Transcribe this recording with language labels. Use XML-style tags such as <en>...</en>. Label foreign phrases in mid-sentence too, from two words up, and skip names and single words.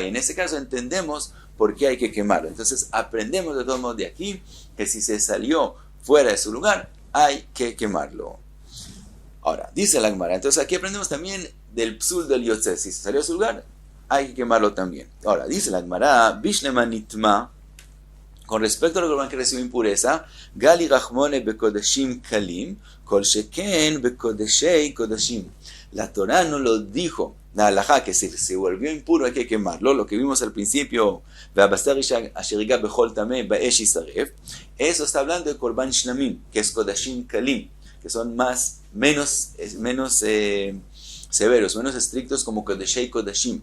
<es>En ese caso entendemos por qué hay que quemarlo. Entonces aprendemos de todos modos de aquí que si se salió fuera de su lugar, hay que quemarlo. Ahora, dice la Gemara, entonces aquí aprendemos también del psul del yotze. Si se salió de su lugar, hay que quemarlo también. Ahora, dice la Gemara,</es> <arc>בשלמא נטמא,</arc> <es>con respecto al Corban que recibió impureza,</es> <arc>גלי רחמנא בקדשים קלים כל שכן בקדשי קדשים.</arc> <es>La Torah no lo dijo, la halajá, que si se volvió impuro hay que quemarlo, lo que vimos al principio, eso está hablando de</es> <he>קרבן שלמים,</he> <es>que es</es> <he>קדשים קלים,</he> <es>que son menos severos, menos estrictos como</es> <he>קדשי קדשים.</he>